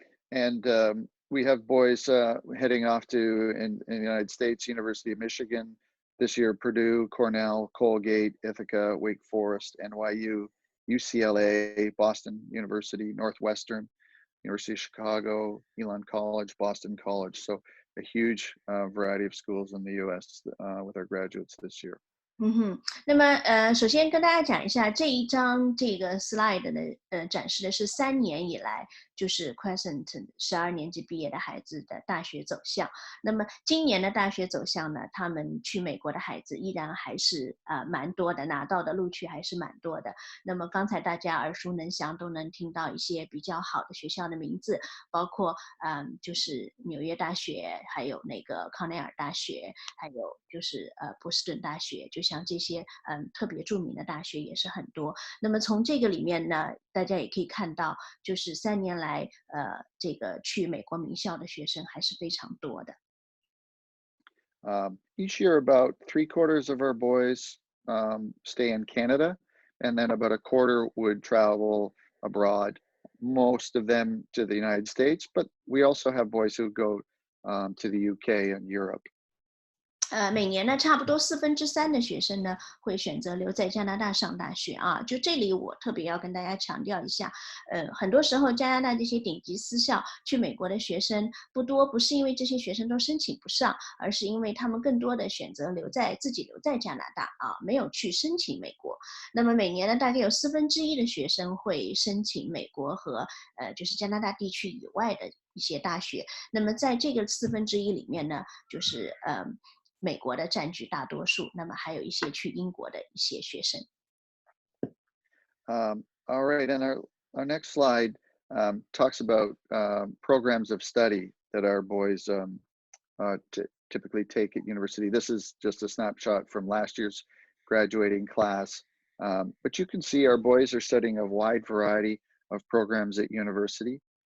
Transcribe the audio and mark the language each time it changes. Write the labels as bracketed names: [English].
[English] And we have boys heading off to in the United States, University of Michigan. This year, Purdue, Cornell, Colgate, Ithaca, Wake Forest, NYU, UCLA, Boston University, Northwestern, University of Chicago, Elon College, Boston College. So a huge variety of schools in the U.S. With our graduates this year. [Chinese] 那么首先跟大家讲一下这一张这个 slide 呢，展示的是3年以来，就是 Crescent 12年级毕业的孩子的大学走向。那么今年的大学走向呢，他们去美国的孩子依然还是蛮多的，拿到的录取还是蛮多的。那么刚才大家耳熟能详，都能听到一些比较好的学校的名字，包括就是纽约大学，还有那个康奈尔大学，还有就是波士顿大学，就像这些特别著名的大学也是很多。那么从这个里面呢，大家也可以看到，就是3年来这个去美国名校的学生还是非常多的。 [English] Each year, about 3/4 of our boys stay in Canada, and then about a quarter would travel abroad, most of them to the United States, but we also have boys who go to the UK and Europe. [Chinese] 每年呢，差不多3/4的学生呢会选择留在加拿大上大学啊。就这里，我特别要跟大家强调一下，很多时候加拿大这些顶级私校去美国的学生不多，不是因为这些学生都申请不上，而是因为他们更多的选择自己留在加拿大啊，没有去申请美国。那么每年呢，大概有1/4的学生会申请美国和就是加拿大地区以外的一些大学。那么在这个1/4里面呢，就是美国的占据大多数，那么还有一些去英国的一些学生。 [English] All right, and our next slide talks about programs of study that our boys typically take at university. This is just a snapshot from last year's graduating class, but you can see our boys are studying a wide variety of programs at university.